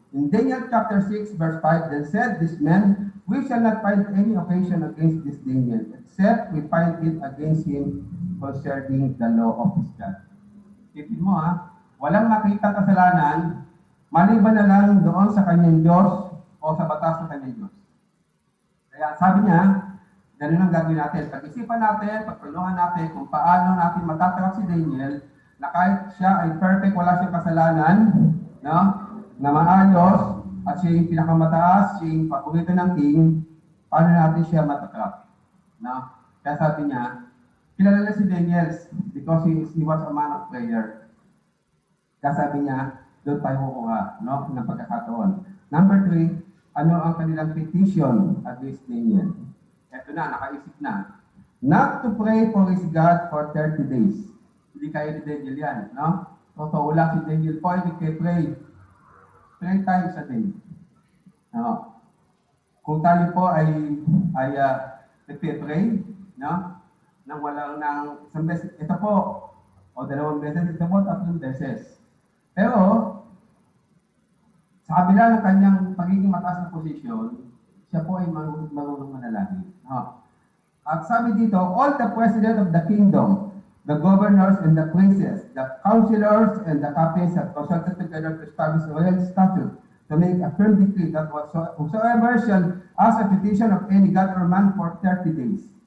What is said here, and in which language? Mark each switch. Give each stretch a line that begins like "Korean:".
English: In Daniel chapter 6, verse 5, then said this man, we shall not find any occasion against this Daniel, except we find it against him concerning the law of his God.
Filipino: Isipin mo walang makita kasalanan, maliban na lang doon sa kanyang Diyos o sa batas ng kanyang Diyos. Kaya sabi niya, ganun ang gagawin natin. Pag-isipan natin, pagtulungan natin kung paano natin matatarap si Daniel na kahit siya ay perfect, wala siyang kasalanan, no? Na maayos, at siya yung pinakamataas, siya yung paborito ng king, paano natin siya matatrap? No? Kaya sabi niya, kilala na si Daniel
English: because he was a man of prayer.
Filipino: Kaya sabi niya, doon tayo kukuha, no? Ng pagkakataon. Number 3, ano ang kanilang petition against Daniel? Ito na, nakaisip na.
English: Not to pray for his God for 30 days.
Filipino: Hindi kaya ni Daniel yan, no? Totoo lang si Daniel po, hindi kayo pray
English: 3 times a day.
Filipino: No? Kung tayo po ay nagpe-pray, no? Nang walang isang beses, ito po, o 2 beses, ito po, 3 beses. Pero, sa kabila ng kanyang pagiging mataas na posisyon, siya po ay marunong manalangin. No? At sabi dito,
English: all the president of the kingdom, the governors and the princes, the councilors and the captains have consulted together to establish a royal statute to make a firm decree that whosoever shall ask a petition of any god or man for 30 days.